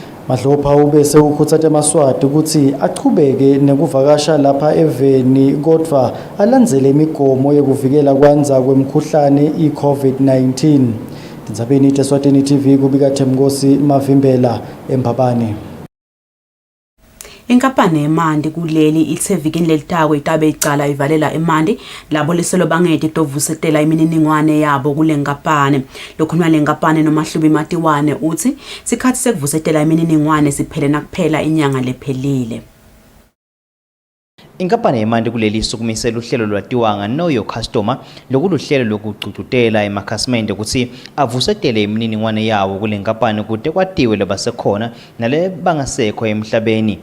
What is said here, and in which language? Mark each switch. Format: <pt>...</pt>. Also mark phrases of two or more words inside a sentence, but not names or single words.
<ss>Madlopha ube sewukhuthatha emaswati ukuthi aqhubeke nekuvakasha lapha eveni kodwa alandzele imigomo yokuvikela kwanza kwemkhuhlane iCovid-19. Tindzabeni Eswatini TV kubika Themnkosi Mavimbela eMpabane. Inkampani eMandi kuleli ithe vikini lelitako itabe icala ivalela eMandi labo liselo bangede tovusetela imininingwane yabo kule nkampani. Lokhuluma le nkampani noMahlubi Matiwane uthi sikhathi sekuvusetela imininingwane siphele nakuphela inyanga lephelile. Inkampani yemandi kuleli sukumisela uhlelo lwatiwanga Know Your Customer lokuluhlelo lokucucutela emakhasimende ukuthi avusetele imininingwane yawo kule nkampani kude kwatiwe labasekhona nale bangasekho emhlabeni.</ss>